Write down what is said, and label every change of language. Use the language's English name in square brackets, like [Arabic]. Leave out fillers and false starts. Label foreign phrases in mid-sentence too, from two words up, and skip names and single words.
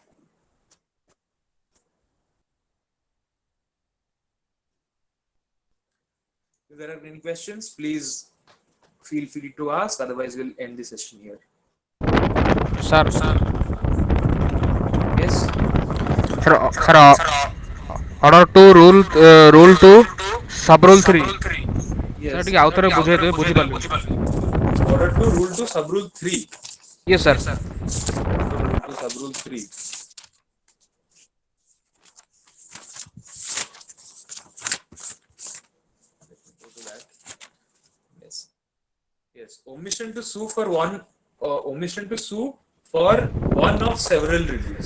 [English] If there are any questions, please feel free to ask. Otherwise, we'll end the session here. Sir. Yes. Sir. Order 2, rule 2, sub rule 3. Yes. Sir, [Odia] ଟିକେ ଆଉଥରେ ବୁଝେଇଦେବେ, ବୁଝିପାରିଲି। [English] Order 2, rule 2, sub rule 3. Yes, sir. Rule 2, sub rule 3. Yes, omission to sue for one of several reliefs.